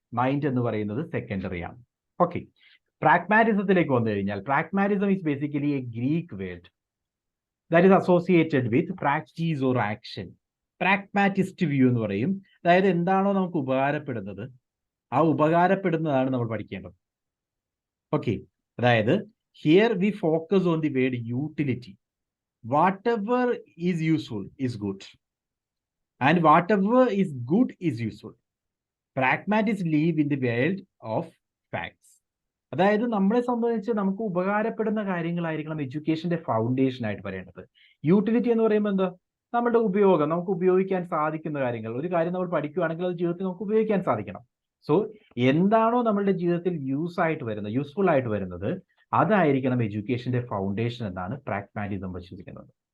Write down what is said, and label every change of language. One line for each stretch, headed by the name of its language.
Malayalam: Mind എന്ന് പറയുന്നത് secondary ആണ്. ഓക്കെ, പ്രാഗ്മാറ്റിസത്തിലേക്ക് വന്നു കഴിഞ്ഞാൽ
English: Pragmatism is basically a Greek word that is associated with practice or action.
Malayalam: Pragmatist view എന്ന് പറയും. അതായത് എന്താണോ നമുക്ക് ഉപകാരപ്പെടുന്നത്, ആ ഉപകാരപ്പെടുന്നതാണ് നമ്മൾ പഠിക്കേണ്ടത്. ഓക്കെ, അതായത്
English: here we focus on the word utility. Whatever is useful is good, and whatever is good is useful. Pragmatists live in the world of facts.
Malayalam: അതായത് നമ്മളെ സംബന്ധിച്ച് നമുക്ക് ഉപകാരപ്പെടുന്ന കാര്യങ്ങളായിരിക്കണം എഡ്യൂക്കേഷന്റെ ഫൗണ്ടേഷൻ ആയിട്ട് പറയേണ്ടത്. യൂട്ടിലിറ്റി എന്ന് പറയുമ്പോൾ എന്താ? നമ്മുടെ ഉപയോഗം, നമുക്ക് ഉപയോഗിക്കാൻ സാധിക്കുന്ന കാര്യങ്ങൾ. ഒരു കാര്യം നമ്മൾ പഠിക്കുകയാണെങ്കിൽ അത് ജീവിതത്തിൽ നമുക്ക് ഉപയോഗിക്കാൻ സാധിക്കണം. സോ എന്താണോ നമ്മളുടെ ജീവിതത്തിൽ യൂസ്ഫുൾ ആയിട്ട് വരുന്നത്, അതായിരിക്കണം എഡ്യൂക്കേഷന്റെ ഫൗണ്ടേഷൻ എന്നാണ് പ്രാഗ്മാറ്റിസം വിശ്വസിക്കുന്നത്.